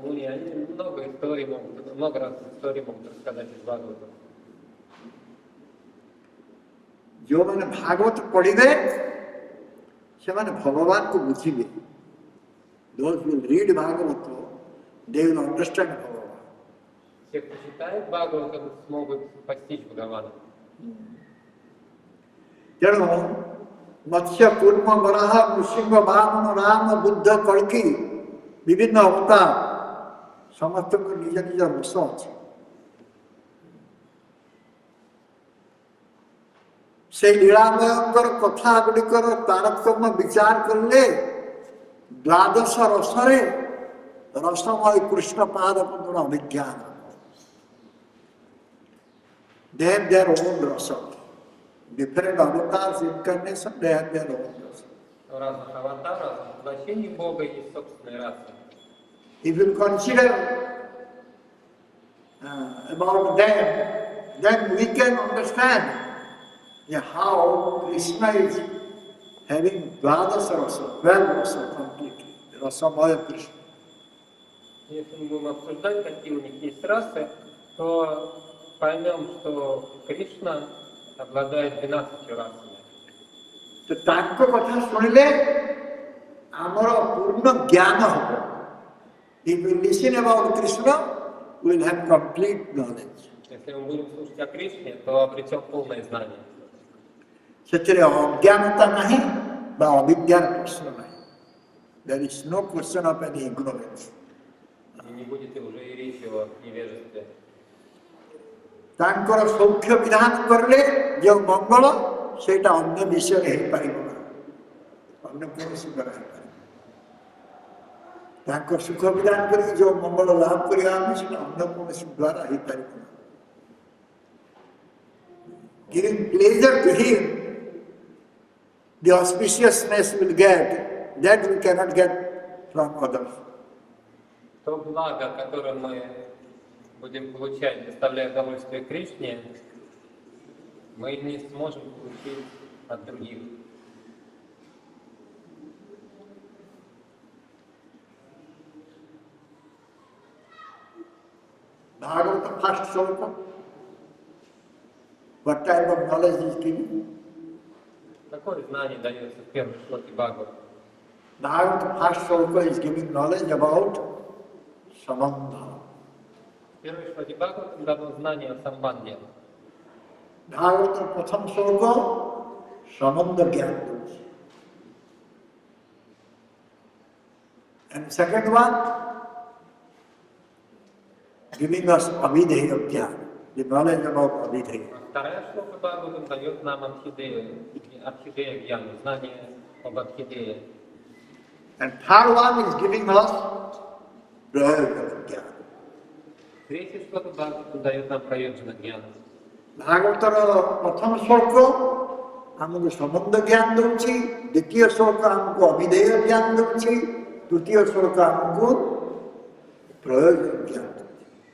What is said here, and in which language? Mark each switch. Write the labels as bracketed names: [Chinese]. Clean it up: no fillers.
[Russian] Они много историй могут, много разных историй могут рассказать из Бхагавата. [Odia] ଯେଉଁମାନେ ଭାଗବତ ପଢ଼ିବେ ସେମାନେ ଭଗବାନଙ୍କୁ ବୁଝିବେ [English] those who will read Bhagavad, they will understand Bhagavan. [Russian] Те, кто читает Бхагаватам, смогут постичь Бхагавана. [Odia] ତେଣୁ ମତ୍ସ୍ୟ କୁର୍ମ ବରାହ ନୃସିଂହ ବାମନ ରାମ ବୁଦ୍ଧ କଳ୍କି ବିଭିନ୍ନ ଅବତାର ସମସ୍ତଙ୍କ ନିଜ ନିଜ ରସ ଅଛି ସେଇ ଲୀଳାମୟଙ୍କର କଥା ଗୁଡ଼ିକର ତାରତମ୍ୟ ବିଚାର କଲେ ଦ୍ୱାଦଶ ରସରେ ରସମୟ କୃଷ୍ଣ ପାଦ ପଦ୍ମର ଅଭିଜ୍ଞାନ [English] they have their own rasa. Different avatars, incarnation, they have their own rasa. [Russian] У разных аватаров воплощений Бога есть собственная раса. [English] If you consider about them, then we can understand how Krishna is having Dvadasa rasa, 12 rasa completely, Rasamaya Krishna. [Russian] Если мы будем обсуждать, какие у них есть расы, то поймем, что Кришна обладает 12 расами. [Hindi] तो ताको कथा सुनिले आमर पूर्ण ज्ञान होगा. [English] If we listen about Krishna, we will have complete knowledge. [Russian] Если мы будем слушать о Кришне, то обретем полное знание. [Odia] ସେଥିରେ ଅଜ୍ଞାନତା ନାହିଁ ବା ଅବିଦ୍ୟାର ପ୍ରଶ୍ନ ନାହିଁ. There is no question of any ignorance. И не будет уже и речи о невежестве. ତାଙ୍କର ସୌଖ୍ୟ ବିଧାନ କରିଲେ ଯେଉଁ ମଙ୍ଗଳ ସେଇଟା ଅନ୍ୟ ବିଷୟରେ ହେଇପାରିବ ନା, ଅନ୍ୟ କୌଣସି ଦ୍ୱାରା ହେଇପାରିବ. ତାଙ୍କ ସୁଖ ବିଧାନ କରିକି ଯେଉଁ ମଙ୍ଗଳ ଲାଭ କରିବା ଆମେ ସେଟା ଅନ୍ୟ କୌଣସି ଦ୍ୱାରା ହେଇପାରିବ ନା. [English] Giving pleasure to him, the auspiciousness will get, that we cannot get from others. [Russian] То благо, которое мы будем получать, доставляя удовольствие Кришне, мы не сможем получить от других. [English] Bhagavata first sloka, what type of knowledge is given? [Russian] Какое знание дается в первой шлоке Бхагавата? [English] Bhagavata first sloka is giving knowledge about Samandha. [Russian] В первой шлоке Бхагавата дано знание о самбанде. [Odia] Bhagavata pratham sloka Samandha Gyan. [English] And second one, giving us Abhideya Gyan, the knowledge about Abhideya. [Russian] Вторая шлока Бхагавата дает нам Абхидея Гьяну, знание об Абхидее. [English] And third one is giving us Prayoga Gyan. [Russian] Третья шлока Бхагавата дает нам Прайоджана Гьяну. [Odia] ଭାଗବତର ପ୍ରଥମ ଶ୍ଳୋକ ଆମକୁ ସମ୍ବନ୍ଧ ଜ୍ଞାନ ଦେଉଛି, ଦ୍ୱିତୀୟ ଶ୍ଳୋକ ଆମକୁ ଅଭିଧେୟ ଜ୍ଞାନ ଦେଉଛି, ତୃତୀୟ ଶ୍ଳୋକ ଆମକୁ ପ୍ରୟୋଜନ ଜ୍ଞାନ ଦେଉଛି.